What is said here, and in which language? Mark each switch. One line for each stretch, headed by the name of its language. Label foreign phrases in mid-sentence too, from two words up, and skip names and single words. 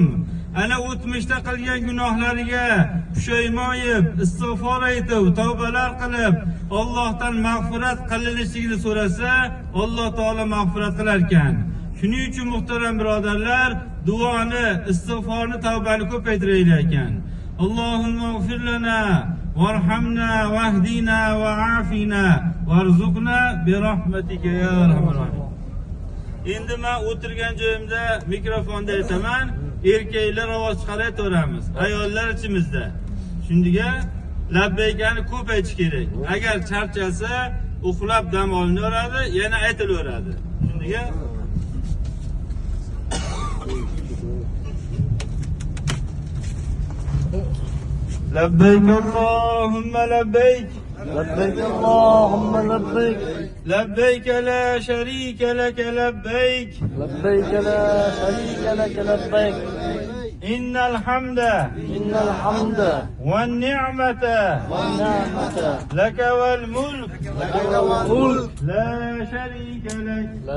Uzbek: Ana o'tmishda qilgan gunohlariga pushaymoyib, istig'for aytib, tavbalar qilib, Allohdan mag'firat qilinishligini so'rasa, Alloh taolo mag'firat qilar ekan. Shuning uchun muhtaram birodarlar, duoni, istig'forni, tavbani ko'paytiraylik ekan.
Arabic: اللهم اغفر لنا وارحمنا واهدنا وعافنا وارزقنا برحمتك يا أرحم الراحمين.
Uzbek: Endi men o'tirgan joyimda mikrofonda aytaman, erkaklar ovoz chiqaraveramiz, ayollar ichimizda. Shunga labbaykani ko'p aytish kerak. Agar charchasa, uxlab dam olinaveradi, yana aytilaveradi.
Arabic: Shunga لبيك اللهم لبيك. لبيك اللهم لبيك. لبيك لا شريك لك لبيك. لبيك لا شريك لك لبيك. إن الحمد والنعمة لك والملك لا شريك لك.